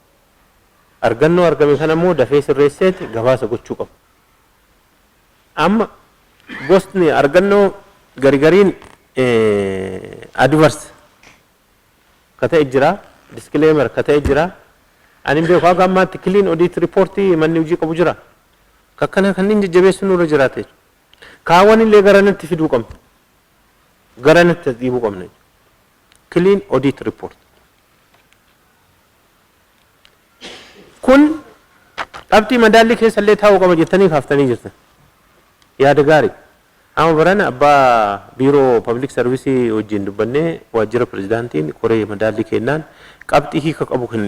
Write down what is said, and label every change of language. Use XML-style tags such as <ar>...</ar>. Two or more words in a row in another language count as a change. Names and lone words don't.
<om>Argannoo argame kana immoo dafee sirreesseeti gabaasa gochuu qaba. Amma gosni argannoo garigariin adverse ka ta'e jira, disclaimer ka ta'e jira. Ani beeku haga ammaatti</om> <en>clean audit report</en> <om>manni hojii qabu jira. Kakkana kanneen jajjabeessu nurra jiraate. Kaawwan illee garanatti fiduu qabna. Garanatti dhiibuu qabna.</om> <en>Clean audit report.</en> <om>Kun qabxii madaalli keessa illee taa'uu qaba jettanii kaaftanii jirtan. Yaada gaarii. Amma barana abbaa biiroo</om> <en>public service</en> <om>wajjin dubbannee waajjira pirezidaantiin koree madaalli kennaan qabxii hiika qabu kennina.</om>